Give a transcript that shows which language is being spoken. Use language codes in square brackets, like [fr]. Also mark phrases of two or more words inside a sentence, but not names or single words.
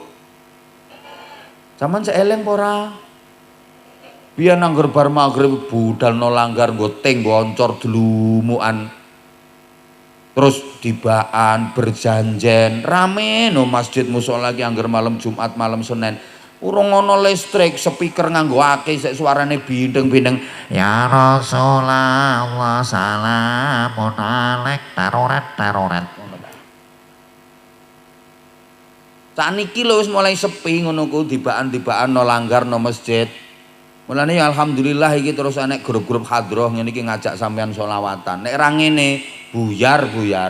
[jv] Sampeyan sik eling apa ora? Biyen nangger bar magrib budal no langgar nggo ting nggo oncor delumukan. Terus dibaan berjanjen rame no masjid musala lagi angger malam Jumat malam Senin. Urung ana listrik, speaker nganggo akeh sik suarane bindeng-bindeng. [ar] يا رسول الله سلام عليك taroret. [jv] Saniki lho wis mulai sepi ngono ku dibaan-dibaan no langgar no masjid. Mulane ya alhamdulillah iki terus nek grup-grup hadroh ngene iki ngajak sampean sholawatan. Nek ra ngene buyar.